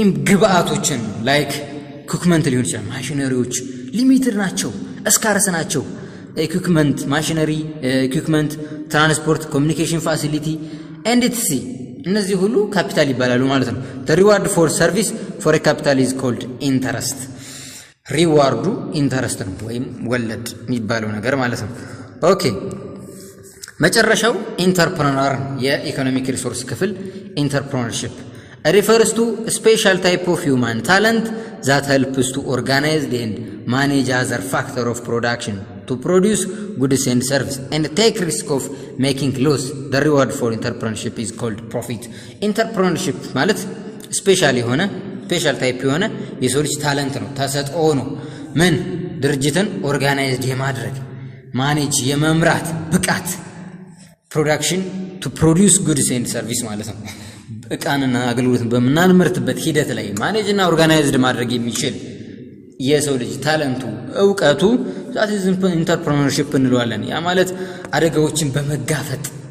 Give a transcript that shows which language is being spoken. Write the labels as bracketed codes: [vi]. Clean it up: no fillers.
[am] ግብአቶችን ላይክ ኢኩዊፕመንት ሊሆን ይችላል። ማሽነሪዎች ሊሚትድ ናቸው ስካርስ ናቸው። ኢኩዊፕመንት ማሽነሪ ኢኩዊፕመንት ትራንስፖርት ኮሚኒኬሽን ፋሲሊቲ ኤንድ ኢትሲ እነዚህ ሁሉ ካፒታል ይባላሉ ማለት ነው። [en] the reward for service for a capital is called interest [am] ሪዋርዱ ኢንተረስት ነው ወይም ወለድ የሚባለው ነገር ማለት ነው። ኦኬ መጨረሻው ኢንተርፕረነር የኢኮኖሚክ ሪሶርስ ክፍል ኢንተርፕረነርሺፕ [en] refers to a special type of human talent that helps to organize and manage other factors of production to produce goods and service and take risk of making loss. The reward for entrepreneurship is called profit. [am] Entrepreneurship ማለት ስፔሻል የሆነ ስፔሻል ታይፕ የሆነ የሰው ልጅ ታለንት ነው፣ ተሰጥኦ ነው። ምን ድርጅትን ኦርጋናይዝድ የማድረግ ማኔጅ የመምራት ብቃት ፕሮዳክሽን ቱ ፕሮዲዩስ ጉድስ ኤንድ ሰርቪስ ማለት ነው። እቃንና አገልግሎትን በምናመርትበት ሂደት ላይ ማኔጅ እና ኦርጋናይዝድ ማድረግ የሚችል የሰው ልጅ ታለንቱ ዕውቀቱ ዛት ኢዝ ኢንተርፕረነርሺፕ እንለዋለን። ያ ማለት አደጋዎችን በመጋፈጥ